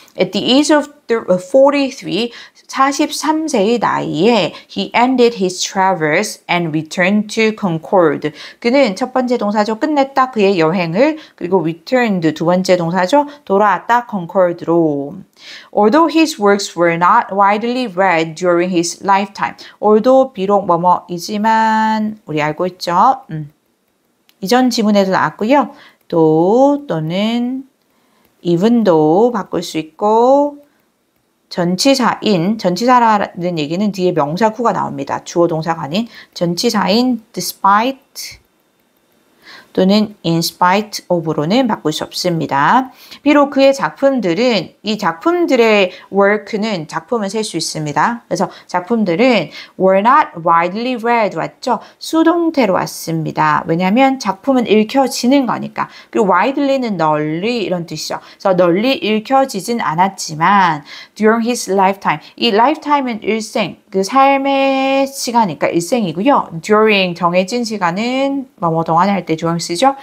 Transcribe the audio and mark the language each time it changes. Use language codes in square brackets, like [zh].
[en] At the age of 43, [ko] 43세의 나이에 [en] he ended his travels and returned to Concord. [ko] 그는 첫 번째 동사죠. 끝냈다. 그의 여행을. 그리고 returned 두 번째 동사죠. 돌아왔다. Concord로. [en] Although his works were not widely read during his lifetime. [ko] although 비록 뭐뭐이지만 우리 알고 있죠. 이전 지문에도 나왔고요. 또는 even though 바꿀 수 있고 전치사라는 얘기는 뒤에 명사 후가 나옵니다. 주어 동사가 아닌 전치사인 despite 또는 in spite of로는 바꿀 수 없습니다. 비록 그의 작품들은 이 작품들의 work는 작품을 셀 수 있습니다. 그래서 작품들은 [en] were not widely read [ko] 왔죠? 수동태로 왔습니다. 왜냐하면 작품은 읽혀지는 거니까. 그리고 widely는 널리 이런 뜻이죠. 그래서 널리 읽혀지진 않았지만 [en] during his lifetime [ko] 이 lifetime은 일생 그 삶의 시간이니까 일생이고요. during 정해진 시간은 뭐뭐 동안에 할 때 during 쓰죠.